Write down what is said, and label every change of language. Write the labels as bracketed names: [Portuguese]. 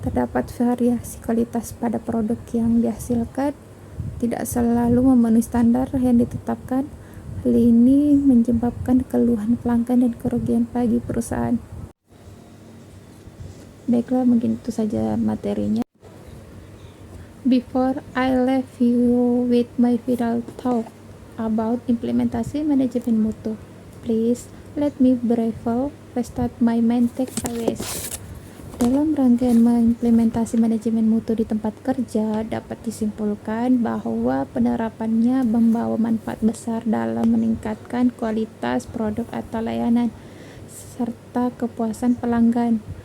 [Indonesian] Terdapat variasi kualitas pada produk yang dihasilkan, tidak selalu memenuhi standar yang ditetapkan. Hal ini menyebabkan keluhan pelanggan dan kerugian bagi perusahaan. Baiklah, mungkin itu saja materinya. [English] Before I leave you with my final talk about [Indonesian] implementasi manajemen mutu, [English] please let me briefly restate my main takeaways. [Indonesian] Dalam rangkaian mengimplementasi manajemen mutu di tempat kerja, dapat disimpulkan bahwa penerapannya membawa manfaat besar dalam meningkatkan kualitas produk atau layanan, serta kepuasan pelanggan.